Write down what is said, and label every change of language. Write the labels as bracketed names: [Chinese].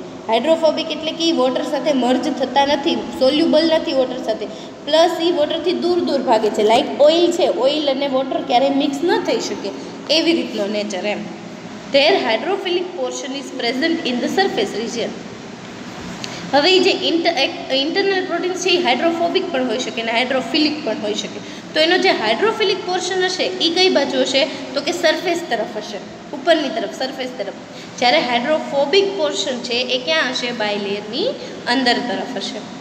[Gujarati] Hydrophobic એટલે કે water સાથે મર્જ થતા નથી, સોલ્યુબલ નથી વોટર સાથે, પ્લસ એ વોટરથી દૂર દૂર ભાગે છે. લાઈક ઓઇલ છે, ઓઇલ અને વોટર ક્યારેય મિક્સ ન થઈ શકે એવી રીતનો nature M. [English] Their hydrophilic portion is present in the surface region. [Gujarati] હવે જે ઇન્ટરનલ પ્રોટીન છે એ હાઇડ્રોફોબિક પણ હોઈ શકે અને હાઇડ્રોફિલિક પણ હોઈ શકે. તો એનો જે હાઇડ્રોફિલિક પોર્શન હશે એ કઈ બાજુ હશે તો કે સરફેસ તરફ હશે, ઉપરની તરફ, સરફેસ તરફ. જ્યારે હાઇડ્રોફોબિક પોર્શન છે એ ક્યાં હશે બાયલેયરની અંદર તરફ હશે.